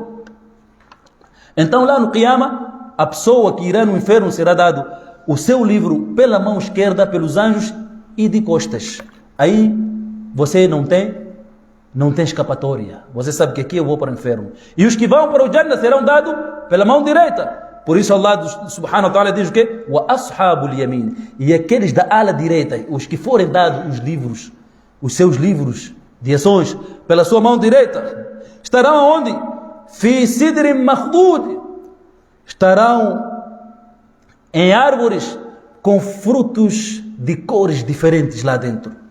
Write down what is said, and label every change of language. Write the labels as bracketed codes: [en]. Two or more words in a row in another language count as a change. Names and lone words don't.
[pt] Então lá no Qiyama, a pessoa que irá no inferno será dado o seu livro pela mão esquerda, pelos anjos e de costas. Aí você não tem escapatória. Você sabe que aqui eu vou para o inferno. E os que vão para o Jannah serão dados pela mão direita. Por isso [ar] الله سبحانه وتعالى [pt] diz o quê? [ar] وأصحاب اليمين. [pt] E aqueles da ala direita, os que forem dados os livros, os seus livros de ações pela sua mão direita, estarão aonde? [ar] في سدر مخضود. [pt] Estarão em árvores com frutos de cores diferentes lá dentro.